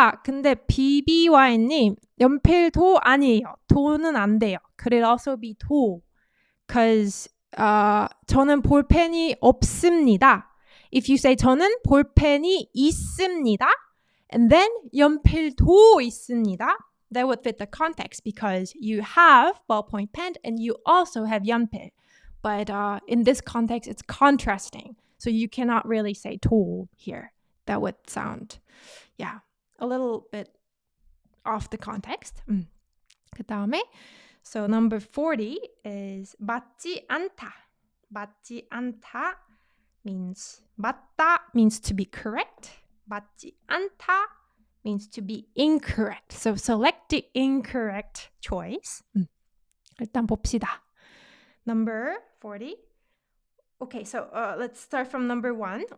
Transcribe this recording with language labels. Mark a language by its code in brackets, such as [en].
[ko] 근데 BBY님, 연필도 아니에요. 도는 안 돼요. [en] Could it also be 도? [ko] Because 저는 볼펜이 없습니다. [en] If you say [ko] 저는 볼펜이 있습니다, [en] and then [ko] 연필도 있습니다, [en] that would fit the context because you have ballpoint pen and you also have 연필. But in this context, it's contrasting. So you cannot really say 도 here. That would sound, a little bit off the context. [ko] 그 다음에, [en] so number 40 is [ko] 맞지 않다. [en] 맞지 않다 means 맞다 means to be correct. 맞지 않다 means to be incorrect. So select the incorrect choice. [ko] 일단 봅시다. [en] Number 40. Okay, so let's start from number 1.